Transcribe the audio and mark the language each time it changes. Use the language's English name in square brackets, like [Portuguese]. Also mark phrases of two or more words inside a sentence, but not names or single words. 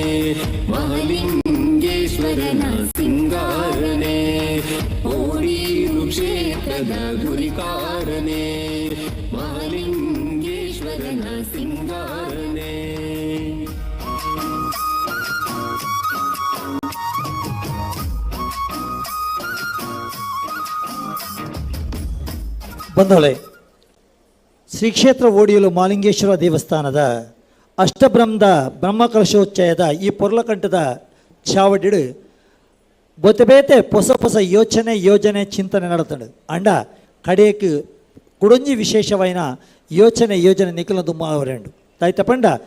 [Tulu] ಮಹಾಲಿಂಗೇಶ್ವರನ ಸಿಂಗಾರನೆ, ಓಡೀಲು ಕ್ಷೇತ್ರದ ಗುರಿಕಾರನೆ ಮಹಾಲಿಂಗೇಶ್ವರನ ಸಿಂಗಾರನೆ. ಬಂಧುಗಳೇ, ಶ್ರೀ ಕ್ಷೇತ್ರ ಓಡಿಯಲು ಮಹಾಲಿಂಗೇಶ್ವರ ದೇವಸ್ಥಾನದ ಅಷ್ಟಬ್ರಹ್ಮದ ಬ್ರಹ್ಮಕಲಶೋಚ್ಚಯದ ಈ ಪೊರ್ಲಕಂಠದ ಚಾವಡಿಡು ಬೊತ್ತಬೇತೆ ಹೊಸ ಹೊಸ ಯೋಜನೆ ಚಿಂತನೆ ನಡತಂಡು ಅಂಡ ಕಡೆಯಕ್ಕೆ ಕುಡೊಂಜಿ ವಿಶೇಷವೈನ ಯೋಜನೆ ನಿಖಲ ದುಮ್ಮವರೆಂಡು ತಾಯ್ತ ಪಂಡ